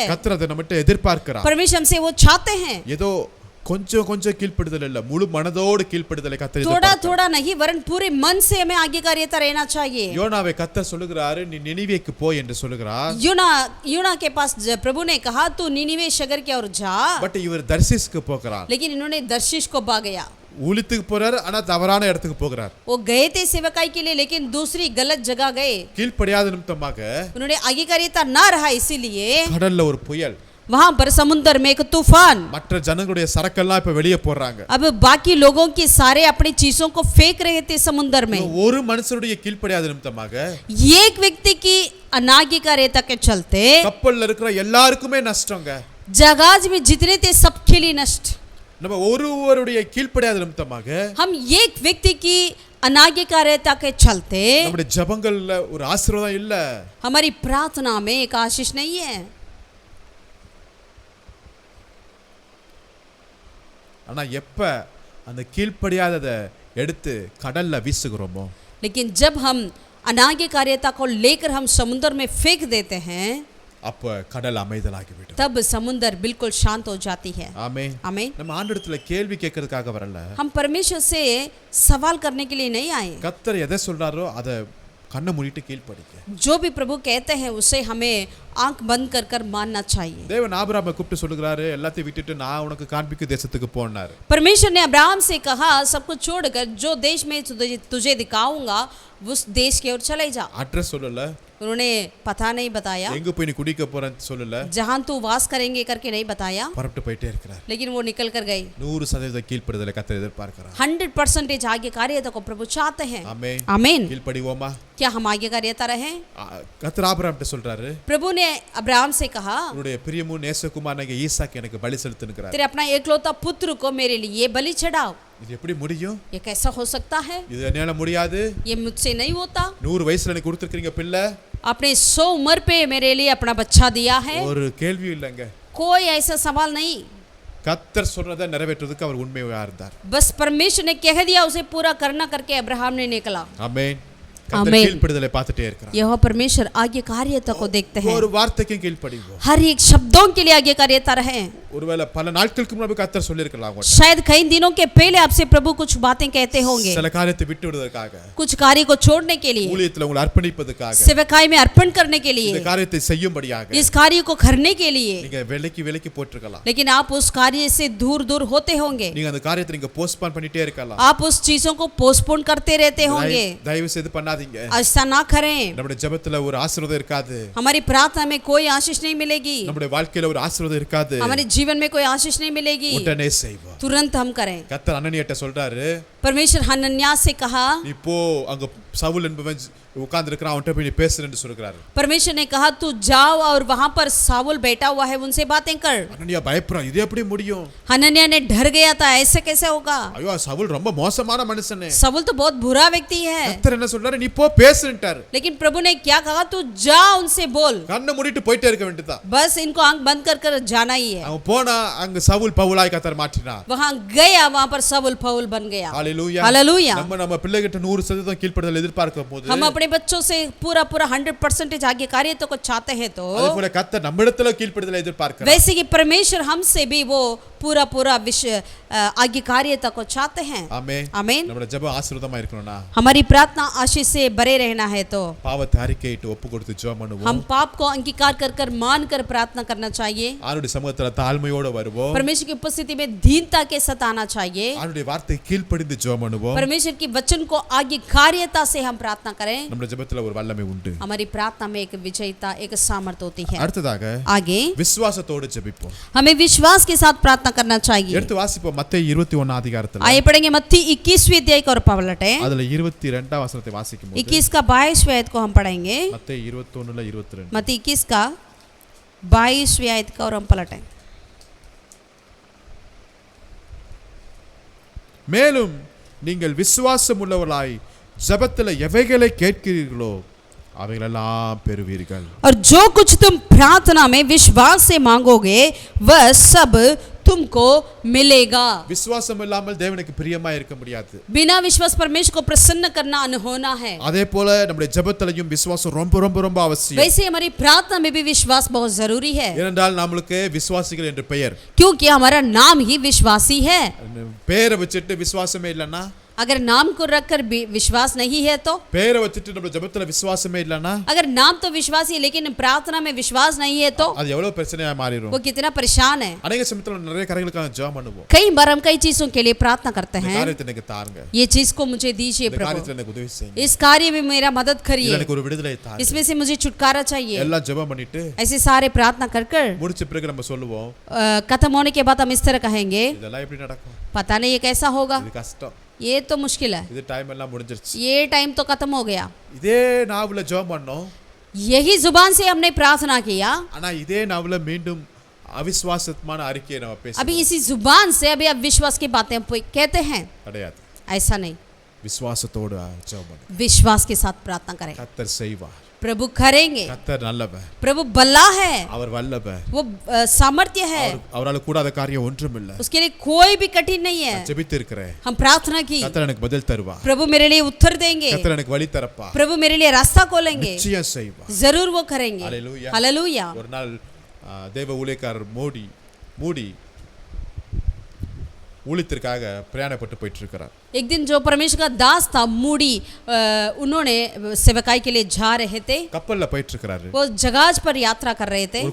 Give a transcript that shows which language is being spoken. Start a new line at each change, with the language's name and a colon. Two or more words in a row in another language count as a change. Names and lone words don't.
Tamil: கர்த்தர் அதை நம்மகிட்ட எதிர்பார்க்கிறார்
Hindi: परमेश्वर हमसे वो चाहते हैं।
Tamil: ஏதோ கொஞ்சம் கொஞ்சம் கீழ்ப்படுதல் இல்ல முழு மனதோடு கீழ்ப்படுதலை கர்த்தர்
Hindi: थोड़ा
Tamil: எதிர்பார்க்கிறார்
Hindi: थोड़ा नहीं वरन पूरे मन से हमें आज्ञाकारियता रहना चाहिए।
Tamil: யோனாவை கர்த்தர் சொல்லுகிறாரு நீ நினிவேக்கு போய் என்று சொல்லுகிறார்
Hindi: यूना के पास प्रभु ने कहा तू निनिवे शहर की ओर जा,
Tamil: பட் இவர் தர்சிஸ்க்கு போகிறார்
Hindi: लेकिन इन्होंने दर्शिश को भा गया।
Tamil: ஊழியத்துக்கு போறார் ஆனா தவறான இடத்துக்கு போகிறார்
Hindi: वो गए थे सेवकाई के लिए लेकिन दूसरी गलत जगह गए।
Tamil: கீழ்ப்படியாத நிமித்தமாக
Hindi: उन्होंने आज्ञाकारियता ना रहा, इसीलिए
Tamil: கடல்ல ஒரு புயல்
Hindi: वहां पर समुद्र में एक तूफान।
Tamil: மற்ற ஜனங்களுடைய சரக்கெல்லாம் இப்ப வெளியே போறாங்க
Hindi: अब बाकी लोगों की सारे अपनी चीजों को फेंक रहे थे समुद्र में।
Tamil: ஒரு மனுஷனுடைய கீழ்ப்படியாத நிமித்தமாக
Hindi: एक व्यक्ति की अनाज्ञाकारियता के चलते
Tamil: கப்பல்ல இருக்கிற எல்லாருக்குமே நஷ்டங்க
Hindi: जहाज में जितने थे सबके लिए नष्ट।
Tamil: நம்ம ஒருவருடைய கீழ்ப்படியாத நிமித்தமாக
Hindi: हम एक व्यक्ति की अनाज्ञाकारियता के चलते
Tamil: நம்முடைய ஜெபங்கள்ல ஒரு ஆசீர்வாதம் இல்ல
Hindi: हमारी प्रार्थना में एक आशीष नहीं है।
Tamil: ஆனா எப்ப அந்த கீழ்ப்படியாததை எடுத்து கடல்ல வீசுகிறோமோ
Hindi: लेकिन जब हम अनाज्ञाकारियता को लेकर हम समुद्र में फेंक देते हैं
Tamil: அப்ப கடல் அமைதலாகிவிடும்
Hindi: तब समुद्र बिल्कुल शांत हो जाती है।
Tamil: ஆமென்
Hindi: आमीन।
Tamil: நம்ம ஆண்டவரிடத்துல கேள்வி கேட்கறதுக்காக வரல
Hindi: हम परमेश्वर से सवाल करने के लिए नहीं आए।
Tamil: கர்த்தர் எதை சொல்றாரோ அதை கண்ணை மூடிட்டு கீழ்ப்படிங்க
Hindi: जो भी प्रभु कहते हैं उसे हमें आंख बंद कर कर मानना चाहिए।
Tamil: தேவன் ஆபிரகாமை கூப்பிட்டு சொல்லுகிறாரு எல்லாத்தையும் விட்டுட்டு நான் உனக்கு காண்பிக்கும் தேசத்துக்கு போனார்
Hindi: परमेश्वर ने अब्राहम से कहा सब कुछ छोड़कर जो देश में तुझे दिखाऊंगा उस देश की ओर चले जा।
Tamil: அட்ரஸ் சொல்லல
Hindi: उन्होंने पता नहीं बताया,
Tamil: எங்க போய் நீ குடிக்க போறேன்னு சொல்லல
Hindi: जहां तू वास करेंगे करके नहीं बताया,
Tamil: பரப்பிட்டு போயிட்டே இருக்கிறார்
Hindi: लेकिन वो निकल कर गए।
Tamil: 100% கீழ்ப்படிதலை கர்த்தர் எதிர்பார்க்கிறார்
Hindi: 100% आज्ञाकारियता को प्रभु चाहते हैं।
Tamil: ஆமென்
Hindi: आमीन।
Tamil: கீழ்ப்படிவோமா
Hindi: क्या हम आज्ञाकारियता रहे?
Tamil: கர்த்தர் ஆபிரகாம்கிட்ட சொல்றாரு
Hindi: प्रभु ने अब्राहम से कहा
Tamil: உன்னுடைய பிரியமும் நேசகுமாரனாகிய ஈசாக்கு எனக்கு பலி செலுத்துன்னுகிறார்
Hindi: तेरे अपना एकलौता पुत्र को मेरे लिए बलि चढ़ाओ।
Tamil: இது எப்படி முடியும்
Hindi: ये कैसा हो सकता है?
Tamil: இது என்னால முடியாது
Hindi: ये मुझसे नहीं होता।
Tamil: 100 வயசுல எனக்கு கொடுத்திருக்கீங்க பிள்ளை
Hindi: आपने 100 उम्र पे मेरे लिए अपना बच्चा दिया है।
Tamil: ஒரு கேள்வி இல்லைங்க
Hindi: कोई ऐसा सवाल नहीं,
Tamil: கர்த்தர் சொன்னதை நிறைவேற்றுறதுக்கு அவர் உண்மையா இருந்தார்
Hindi: बस परमेश्वर ने कह दिया उसे पूरा करना करके अब्राहम ने निकला।
Tamil: ஆமென் கர்த்தர்
Hindi: ஆமென்।
Tamil: கீழ்ப்படிதலை பார்த்துட்டே இருக்கிறார்
Hindi: यह परमेश्वर आज्ञाकारियता को देखते हैं।
Tamil: ஒரு வார்த்தைக்கு கீழ்ப்படிவோம்
Hindi: हर एक शब्दों के लिए आज्ञाकारियता रहे।
Tamil: ஒருவேளை பல நாட்களுக்கு முன்னாடி கர்த்தர் சொல்லியிருக்கலாம் உங்கள்ட்ட.
Hindi: शायद कई दिनों के पहले आपसे प्रभु कुछ बातें कहते होंगे,
Tamil: சில காரியத்தை விட்டு விடுவதற்காக
Hindi: कुछ कार्य को छोड़ने के लिए,
Tamil: ஊழியத்துல உங்களை அர்ப்பணிப்பதற்காக
Hindi: सेवकाई में अर्पण करने के
Tamil: இந்த
Hindi: लिए,
Tamil: காரியத்தை செய்யும்படியாக
Hindi: इस कार्य को करने के लिए,
Tamil: நீங்க விலைக்கு போட்டிருக்கலாம்
Hindi: लेकिन आप उस कार्य से दूर दूर होते होंगे।
Tamil: நீங்க அந்த காரியத்தை நீங்க போஸ்ட்போன் பண்ணிட்டே இருக்கலாம்
Hindi: आप उस चीजों को पोस्टपोन करते रहते होंगे।
Tamil: தயவு செய்து பண்ணாதீங்க
Hindi: ऐसा ना करें।
Tamil: நம்முடைய ஜெபத்துல ஒரு ஆசீர்வாதம் இருக்காது
Hindi: हमारी प्रार्थना में कोई आशीष नहीं मिलेगी,
Tamil: நம்முடைய வாழ்க்கையில ஒரு ஆசீர்வாதம் இருக்காது
Hindi: हमारे जीवन में कोई आशीष नहीं मिलेगी।
Tamil: உடனே செய்வோம்
Hindi: तुरंत हम करें।
Tamil: கர்த்தர் அனனியாட்ட சொல்றாரு
Hindi: परमेश्वर हनन्यास से कहा,
Tamil: நீ போ அங்க சவுல் என்பவன் உட்கார்ந்து இருக்கிறான் அவன்கிட்ட போய் நீ பேசுறேன்னு சொல்றாரு
Hindi: परमेश्वर ने कहा तू जाओ और वहां पर साउल बैठा हुआ है उनसे बातें कर।
Tamil: அனனியா பயப்படுறான் இது எப்படி முடியும்
Hindi: हनन्याह ने डर गया था, ऐसे कैसे होगा?
Tamil: ஐயோ சவுல் ரொம்ப மோசமான மனுஷனே
Hindi: साउल तो बहुत बुरा व्यक्ति है।
Tamil: கர்த்தர் என்ன சொல்றாரு நீ போ பேசுன்ட்டார்
Hindi: लेकिन प्रभु ने क्या कहा, तू जा उनसे बोल।
Tamil: கண்ணை மூடிட்டு போயிட்டே இருக்க வேண்டியதா
Hindi: बस इनको आंख बंद कर कर जाना ही है।
Tamil: அவன் போனா அங்க சவுல் பவுலாய் கர்த்தர் மாற்றினார்
Hindi: वहां गया, वहां पर साउल पौल बन गया।
Tamil: ஹalleluya
Hindi: हालेलुया।
Tamil: நம்ம பிள்ளைகிட்ட 100% கீழ்ப்படிதல் எதிர்பார்க்கும் போது
Hindi: हम अपने बच्चों से पूरा 100% आज्ञाकारियता को चाहते हैं तो
Tamil: அதுபோல கர்த்தர் நம்மிடத்துல கீழ்ப்படிதலை எதிர்பார்க்கிறார்
Hindi: वैसे कि परमेश्वर हमसे भी वो पूरा आज्ञाकारियता को चाहते हैं।
Tamil: ஆமென்
Hindi: आमीन।
Tamil: நம்முடைய ஜெபம் ஆசீர்வாதமா இருக்கணும்னா
Hindi: हमारी प्रार्थना आशीष से भरे रहना है तो
Tamil: பாவத்தை அறிக்கையிட்டு ஒப்பு கொடுத்து ஜெபம் பண்ணுவோம்
Hindi: हम पाप को अंगीकार कर कर मान कर प्रार्थना करना चाहिए।
Tamil: ஆண்டவருடைய சமூகத்துல தாழ்மையோட வருவோம்
Hindi: परमेश्वर की उपस्थिति में दीनता के साथ आना चाहिए।
Tamil: ஆண்டவருடைய வார்த்தை கீழ்ப்படிந்து ஜெபம் பண்ணுவோம்
Hindi: परमेश्वर की वचन को आज्ञाकारियता से हम प्रार्थना करें।
Tamil: நம்முடைய ஜெபத்துல ஒரு வல்லமை உண்டு
Hindi: हमारी प्रार्थना में एक विजयता, एक सामर्थ होती है।
Tamil: அடுத்ததாக
Hindi: आगे
Tamil: விசுவாசத்தோடு ஜெபிப்போம்
Hindi: हमें विश्वास के साथ प्रार्थना करना चाहिए।
Tamil: எடுத்து வாசிப்போம் மத்தேயு 21 அதிகாரத்துல
Hindi: आइए पढ़ेंगे मत्ती 21वें अध्याय को और पलटे
Tamil: அதுல 22 वचனத்தை வாசிக்கும் போது
Hindi: 21 का 22वें आयत को हम पढ़ेंगे।
Tamil: மத்தேயு 21 22
Hindi: मत्ती 21 का 22वें आयत का और हम पलटें।
Tamil: மேலும் நீங்கள் விசுவாசம் உள்ளவர்களாய் ஜெபத்தில் எவைகளை கேட்கிறீர்களோ அவைகளெல்லாம் பெறுவீர்கள்.
Hindi: और जो कुछ तुम प्रार्थना में विश्वास से मांगोगे वह सब तुमको मिलेगा.
Tamil: விசுவாசம் இல்லாமல் தேவனுக்கு பிரியமா இருக்க முடியாது.
Hindi: बिना विश्वास परमेश्वर को प्रसन्न करना अनहोना है.
Tamil: அதே போல நம்முடைய ஜெபத்திலையும் விசுவாசம் ரொம்ப ரொம்ப ரொம்ப அவசியம்.
Hindi: वैसे हमारी प्रार्थना में भी विश्वास बहुत जरूरी है.
Tamil: ஏனென்றால் நம்மளுக்கு விசுவாசிகள் என்று பெயர்.
Hindi: क्योंकि हमारा नाम ही विश्वासी है.
Tamil: பேரை வச்சிட்டு விசுவாசமே இல்லனா,
Hindi: अगर नाम को रखकर विश्वास नहीं है तो,
Tamil: பேரை வச்சிட்டு நம்ம ஜெபத்துல விசுவாசமே இல்லனா,
Hindi: अगर नाम तो विश्वासी है लेकिन प्रार्थना में विश्वास नहीं है तो
Tamil: அது எவ்வளவு பிரச்சனையா மாறிடும்.
Hindi: वो कितना परेशान है.
Tamil: अनेक சமயத்துல நிறைய காரியங்களுக்காக ஜெபம் பண்ணுவோம்.
Hindi: कई बार हम कई चीजों के लिए प्रार्थना करते हैं.
Tamil: காரியத்தை எனக்கு தாருங்க,
Hindi: ये चीज को मुझे दीजिए
Tamil: இந்த
Hindi: प्रभु,
Tamil: காரியத்துல எனக்கு உதவி செய்யுங்க,
Hindi: इस कार्य में मेरा मदद करिए,
Tamil: எனக்கு ஒரு விடுதலை தாருங்க.
Hindi: इसमें से मुझे छुटकारा चाहिए.
Tamil: எல்லாம் ஜெபம் பண்ணிட்டு
Hindi: ऐसे सारे प्रार्थना कर कर
Tamil: முடிச்ச பிறகு நம்ம சொல்லுவோம்,
Hindi: खत्म होने के बाद हम इस तरह कहेंगे
Tamil: இதெல்லாம் எப்படி நடக்கும்,
Hindi: पता नहीं ये कैसा होगा,
Tamil: இது கஷ்டம்,
Hindi: ये तो मुश्किल है,
Tamil: இது டைம் எல்லாம் முடிஞ்சிருச்சு.
Hindi: ये टाइम तो खत्म हो गया.
Tamil: இதே நாவுல ஜெபம் பண்ணோம்,
Hindi: यही जुबान से हमने प्रार्थना किया,
Tamil: ஆனா இதே நாவுல மீண்டும் அவிசுவாசமான அறிக்கையை நம்ம
Hindi: अभी
Tamil: பேசுவோம்.
Hindi: इसी जुबान से अभी अब विश्वास की बातें हम कहते हैं.
Tamil: கிடையாது.
Hindi: ऐसा नहीं,
Tamil: விசுவாசத்தோடு ஜெபம் பண்ணுங்க.
Hindi: विश्वास के साथ प्रार्थना करें.
Tamil: கர்த்தர் செய்வார்.
Hindi: प्रभु करेंगे.
Tamil: கர்த்தர் நல்லவர்,
Hindi: प्रभु भला है,
Tamil: அவர் வல்லவர்,
Hindi: वो सामर्थ्य है,
Tamil: அவரால் கூடாத காரியம் ஒன்றும் இல்லை.
Hindi: उसके लिए कोई भी कठिन नहीं है.
Tamil: ஜெபித்து இருக்கிறேன்,
Hindi: हम प्रार्थना की,
Tamil: கர்த்தர் எனக்கு பதில் தருவார்,
Hindi: प्रभु मेरे लिए उत्तर देंगे,
Tamil: கர்த்தர் எனக்கு வழி தரப்பார்,
Hindi: प्रभु मेरे लिए रास्ता खोलेंगे,
Tamil: நிச்சயம் செய்வார்.
Hindi: जरूर वो करेंगे.
Tamil: हालेलुया.
Hindi: हालेलुया.
Tamil: ஒரு நாள் தேவ ஊழியக்காரர் மூடி ஊழியத்திற்காக பிரயாணப்பட்டு போயிட்டு இருக்கிறார்.
Hindi: एक दिन जो परमेश्वर का दास था मूडी, उन्होंने सेवकाई के लिए जा रहे थे.
Tamil: கப்பல்ல போயிட்டு இருக்கிறாரு.
Hindi: वो जहाज पर यात्रा कर रहे थे.